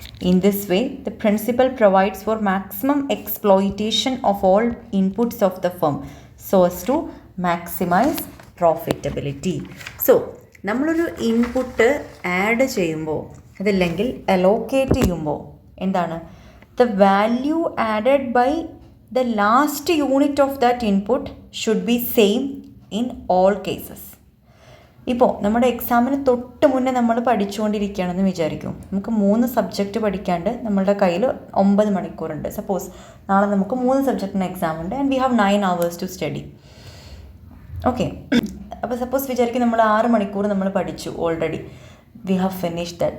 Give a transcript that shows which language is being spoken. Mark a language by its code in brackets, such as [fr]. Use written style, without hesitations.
[en] In this way, the principle provides for maximum exploitation of all inputs of the firm so as to maximize profitability. [ml] So, നമ്മളൊരു input add ചെയ്യുമ്പോൾ അതല്ലെങ്കിൽ allocate ചെയ്യുമ്പോൾ എന്താണ്? [en] The value added by the last unit of that input should be same in all cases. [ml] ഇപ്പോൾ നമ്മുടെ എക്സാമിന് തൊട്ട് മുന്നേ നമ്മൾ പഠിച്ചുകൊണ്ടിരിക്കുകയാണെന്ന് വിചാരിക്കും. നമുക്ക് 3 സബ്ജക്റ്റ് പഠിക്കാണ്ട് നമ്മളുടെ കയ്യിൽ 9 മണിക്കൂറുണ്ട്. സപ്പോസ് നാളെ നമുക്ക് 3 സബ്ജക്റ്റിന് എക്സാം ഉണ്ട് [en] And we have 9 hours to study. [ml] Okay, അപ്പോൾ സപ്പോസ് വിചാരിക്കും നമ്മൾ 6 മണിക്കൂർ നമ്മൾ പഠിച്ചു already, [en] We have finish that.